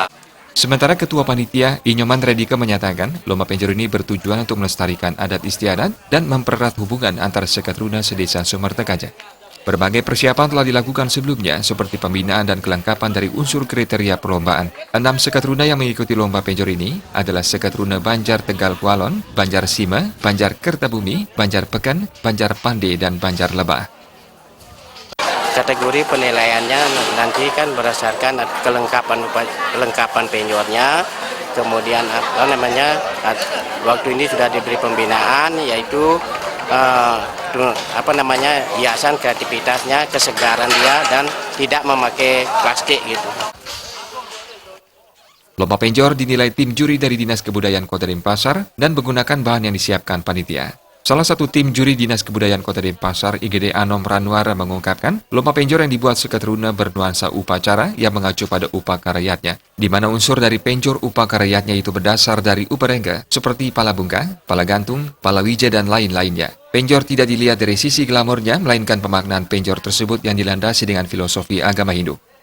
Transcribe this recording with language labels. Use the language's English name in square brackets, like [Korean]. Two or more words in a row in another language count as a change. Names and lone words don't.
[Indonesian] Sementara Ketua Panitia Inyoman Redika menyatakan, lomba penjor ini bertujuan untuk melestarikan adat istiadat dan mempererat hubungan antar seketeruna sedesa Sumertekaja. Berbagai persiapan telah dilakukan sebelumnya, seperti pembinaan dan kelengkapan dari unsur kriteria perlombaan. 6 seketeruna yang mengikuti lomba penjor ini adalah seketeruna Banjar Tegal Kualon, Banjar Sima, Banjar Kertabumi, Banjar Pekan, Banjar Pande, dan Banjar Lebah. Kategori penilaiannya nanti kan berdasarkan kelengkapan penjornya, kemudian waktu ini sudah diberi pembinaan yaitu hiasan kreativitasnya, kesegaran dia dan tidak memakai plastik gitu. Lomba penjor dinilai tim juri dari Dinas Kebudayaan Kota Denpasar dan menggunakan bahan yang disiapkan panitia. Salah satu tim juri Dinas Kebudayaan Kota Denpasar, Igede Anom Ranwara mengungkapkan, lomba penjor yang dibuat seketeruna bernuansa upacara yang mengacu pada upaka rakyatnya, di mana unsur dari penjor upaka rakyatnya itu berdasar dari uparengga, seperti pala bungka, pala gantung, pala wija, dan lain-lainnya. Penjor tidak dilihat dari sisi glamornya, melainkan pemaknaan penjor tersebut yang dilandasi dengan filosofi agama Hindu.